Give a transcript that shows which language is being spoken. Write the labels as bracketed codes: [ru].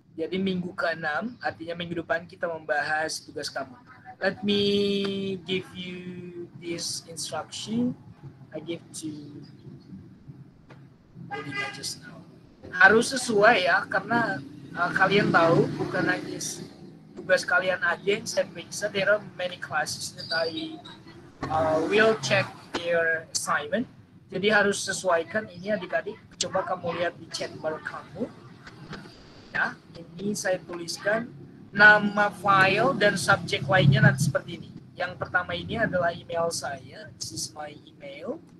[id] Jadi minggu ke-6, artinya minggu depan kita membahas tugas kamu. [en] Let me give you this instruction. I give to Budina just now. [id] Harus sesuai ya, karena kalian tahu bukan hanya tugas kalian aja yang saya periksa. [en] There are many classes that I will check their assignment. [id] Jadi harus sesuaikan ini adik-adik. Coba kamu lihat di chat bar kamu. Ya, ini saya tuliskan nama file dan subjek lainnya nanti seperti ini. Yang pertama ini adalah email saya. [en] This is my email.